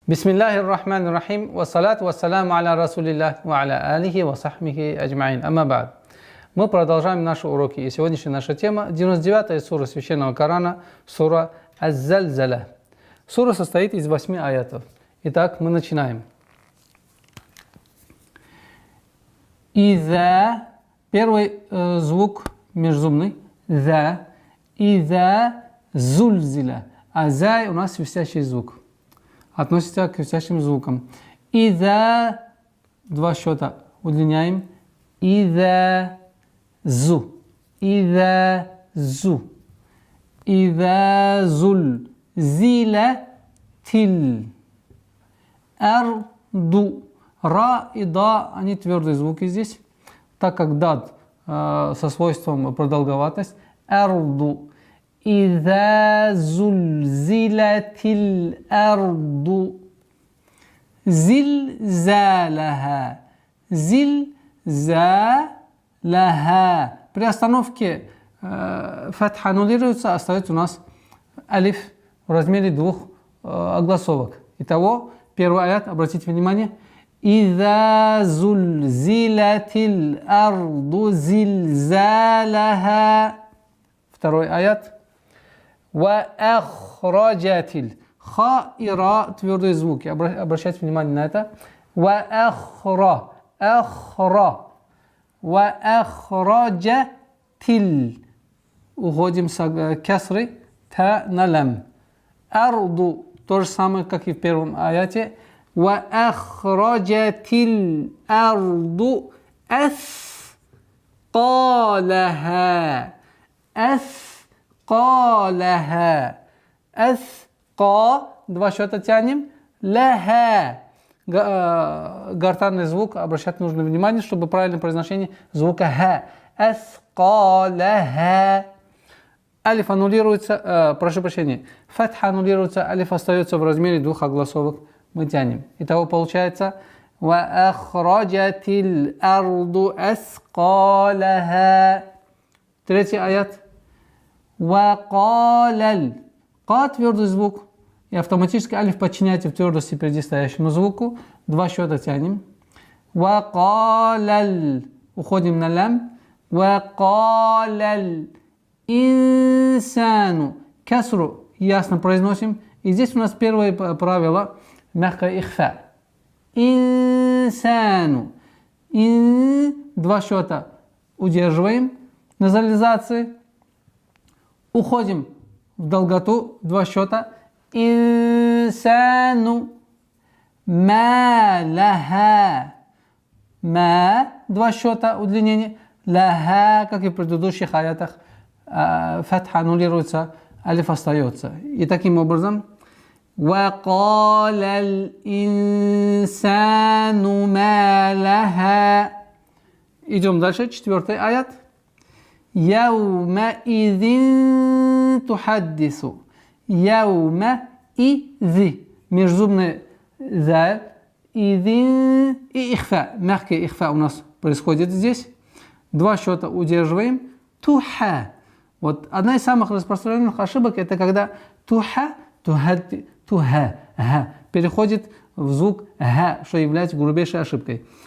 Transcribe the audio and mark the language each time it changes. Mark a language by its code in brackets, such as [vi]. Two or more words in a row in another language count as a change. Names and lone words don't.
[ar] بسم الله الرحمن الرحيم، والصلاة والسلام على رسول الله، وعلى آله وصحبه أجمعين. أما بعد. [ru] Мы продолжаем наши уроки. И сегодняшняя наша тема 99-я сура Священного Корана, сура Аз-Зальзаля. Сура состоит из 8 аятов. Итак, мы начинаем. Иза, первый звук межзубный, за, [ar] إذا زلزلت. [ru] А за у нас свистящий звук. Относится к свистящим звукам. Иза, два счета удлиняем. [ar] إذا زُ. إذا زُ. إذا زُل. زِلَتِ. [ru] Арду. Ра и да, они твердые звуки здесь, так как дад со свойством продолговатость. [ar] الأرض. إذا زلزلت الأرض. زلزالها. زلزالها. [ru] При остановке фатха аннулируется, остается у нас алиф в размере двух огласовок. Итого, первый аят, обратите внимание. [ar] إذا زلزلت الأرض زلزالها. [ru] Второй аят. [ar] وأخرجت. [ru] Ха и ра твердые звуки. Обращайте внимание на это. [ar] وأخرَ. أخرَ. وأخرجت. [ru] Уходим с кесры. Та на лам. [ar] Арду. [ru] То же самое, как и в первом аяте. [ar] وأخرجت الأرض أثقالها. أثقالها. أثقا. [ru] Два счета тянем. Лаха. Гортанный звук. Обращать нужно внимание, чтобы правильное произношение звука ха. Аскалаха. Алиф аннулируется. Прошу прощения. Фатха аннулируется. Алиф остается в размере двух огласовок. Мы тянем. Итого получается. [ar] وأخرجت الأرض أثقالها. [ru] Третий аят. [ar] وقال. [ru] Ка твердый звук. И автоматически алиф подчиняется в твердости предстоящему звуку. Два счета тянем. [ar] وقال. [ru] Уходим на лам. [ar] وقال الإنسان. [ru] Касру ясно произносим. И здесь у нас первое правило. Мягкое ихфа. Инсану. Два счета удерживаем. Назализации. Уходим в долготу. Два счета. [ar] الإنسان. ما لها. Ма. [ru] Два счета удлинения. Лаха, как и в предыдущих аятах, фатха аннулируется, алиф остается. И таким образом. [ar] وقال الإنسان ما لها. [ru] Идем дальше, четвертый аят. [ar] يومئذ تحدث. يومئذ. [ru] Межзубный заль. И ихфа. Мягкий ихфа у нас происходит здесь. Два счета удерживаем. Туха. Вот одна из самых распространенных ошибок это когда [ar] تُها، تُها, [ru] переходит в звук га, что является грубейшей ошибкой.